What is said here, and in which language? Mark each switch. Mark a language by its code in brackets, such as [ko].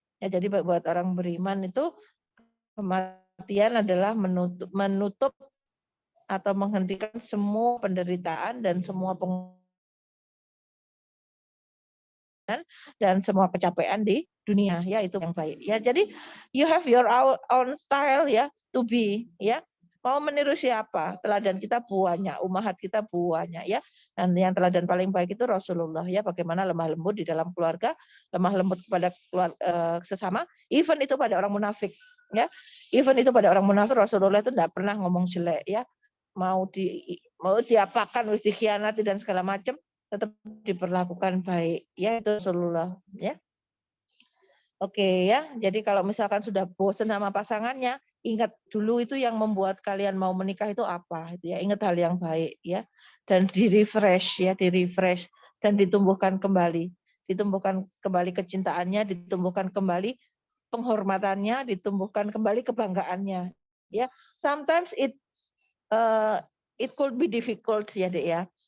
[id] Ya, jadi buat orang beriman itu kematian adalah menutup atau menghentikan semua penderitaan dan semua dan semua kecapean di dunia ya, itu yang baik ya. Jadi [en] you have your own style [id] ya, [en] to be [id] ya. Mau meniru siapa? Teladan kita banyak, ummahat kita banyak ya. Dan yang teladan paling baik itu Rasulullah ya, bagaimana lemah lembut di dalam keluarga, lemah lembut kepada sesama, even itu pada orang munafik ya. Even itu pada orang munafik Rasulullah itu tidak pernah ngomong jelek ya. Mau diapakan, dikhianati dan segala macam, tetap diperlakukan baik ya, itu Rasulullah ya. Oke ya, jadi kalau misalkan sudah bosan sama pasangannya, ingat dulu itu yang membuat kalian mau menikah itu apa itu ya, ingat hal yang baik ya, dan di-refresh ya, di-refresh dan ditumbuhkan kembali kecintaannya, ditumbuhkan kembali penghormatannya, ditumbuhkan kembali kebanggaannya ya. [en] Sometimes it could be difficult ya Dek ya.